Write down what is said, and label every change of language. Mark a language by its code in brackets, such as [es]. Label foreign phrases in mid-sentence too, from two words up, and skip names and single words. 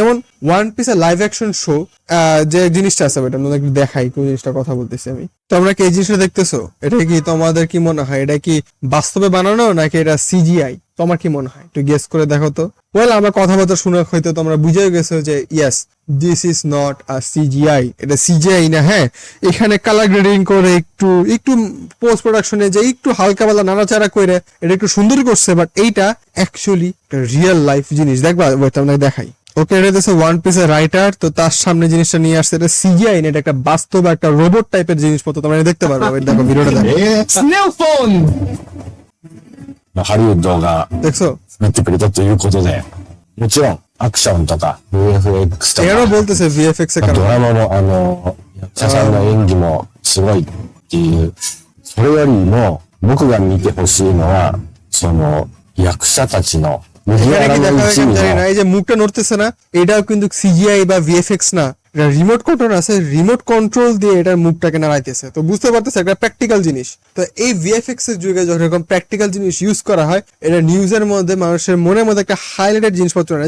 [bn] যেমন ওয়ান পিস [en] live action show [bn] যে জিনিসটা আছে, এটা আমরা একটু দেখাই কোন জিনিসটা কথা বলতেছি আমি। তোমরা কি এই জিনিসটা দেখতেছো? এটা কি তোমাদের কি মনে হয় এটা কি বাস্তবে বানানো নাকি এটা সিজিআই? তোমার কি মনে হয় একটু গেস করে দেখো তো। ওয়েল আমার কথাবার্তা শুনে হয়তো তোমরা বুঝে গেছো যে [en] yes this is not a CGI, [bn] এটা সিজিআই না। হ্যাঁ, এখানে [en] color grading [bn] করে একটু একটু পোস্ট প্রোডাকশনে যে একটু হালকা পাতলা নাড়াচাড়া করে এটা একটু সুন্দর করছে, বাট এইটা [en] actually real life [bn] জিনিস। দেখবা ওয়েট আপনাকে দেখাই। ওকে, এটা হচ্ছে ওয়ান পিসের রাইটার, তো তার সামনে জিনিসটা নিয়ে আসছে, এটা সিজিআই না, এটা একটা বাস্তব একটা [en] robot type [bn] জিনিসপত্র তোমরা দেখতে পারবে। Wait, দেখো ভিডিওটা দেখো, [en] Snail phone! [ja] ハリウッドが [bn] দেখছো? [ja] 作ってくれたということで、もちろんアクションとか VFX と [bn] এরও [ja] か、 [bn] বলতেছে ভিএফএক্স এর [ja] ド [bn] কারণে। [ja] ラマも役者さんの演技もすごいっていう、それよりも僕が見てほしいのは、その役者たちの麦 [bn] এখানে [ja] わ [bn] কি [ja] ら [bn] দেখা [ja] の [bn] হয় [ja] 一 [bn] আমি [ja] 味 [bn] জানি না, [ja] の [bn] এই যে মুখটা নড়তেছে না, এটাও কিন্তু সিজিআই বা ভিএফএক্স না, এটা [en] remote control [bn] আছে, [en] remote control [bn] দিয়ে এটার মুখটাকে নাড়াইতেছে। তো বুঝতে পারতেছে একটা প্র্যাকটিক্যাল জিনিস। তো এই ভিএফএক্স এর যুগে যখন এরকম প্র্যাকটিক্যাল জিনিস ইউজ করা হয়, এটা নিউজের মধ্যে মানুষের মনের মধ্যে একটা হাইলাইটেড জিনিসপত্র না।